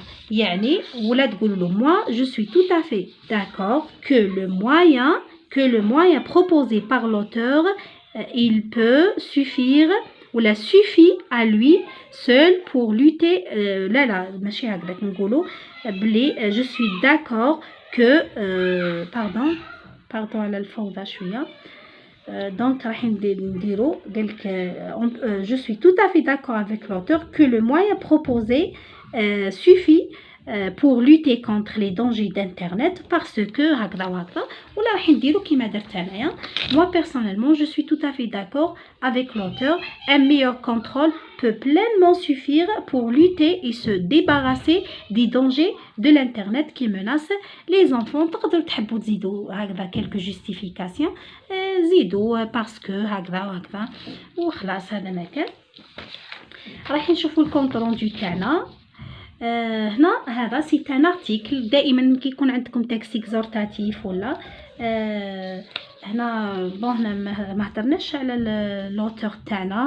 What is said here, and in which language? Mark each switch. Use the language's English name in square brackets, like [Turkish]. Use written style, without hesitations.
[Arabic] يعني ولا تقولوا له [French] moi je suis tout à fait d'accord que le moyen proposé par l'auteur il peut suffire [Arabic] ولا [French] suffit à lui seul pour lutter [Arabic] لا ماشي هكذاك نقولوا بلي [French] je suis d'accord que pardon [Arabic] على الفوضى شويه. [French] Donc [Arabic] راح نديرو قالك [French] je suis tout à fait d'accord avec l'auteur que le moyen proposé suffit pour lutter contre les dangers d'internet parce que [Arabic] هكذا وهكذا ولا راح نديرو كيما درت انايا. [French] Moi personnellement je suis tout à fait d'accord avec l'auteur. Un meilleur contrôle peut pleinement suffire pour lutter et se débarrasser des dangers de l'internet qui menacent les enfants. [Arabic] تقدروا تحبوا تزيدوا هكذا [French] quelques justifications [Arabic] زيدوا [French] parce que [Arabic] هكذا وهكذا وخلاص هذا ما كان. راح نشوفوا الكونت روندو تاعنا. هنا هذا [French] سي ان ارتيكل. [Arabic] دائما كي يكون عندكم تكست اكزورتاتيف ولا هنا بون هنا ما هضرناش على لوتور تاعنا.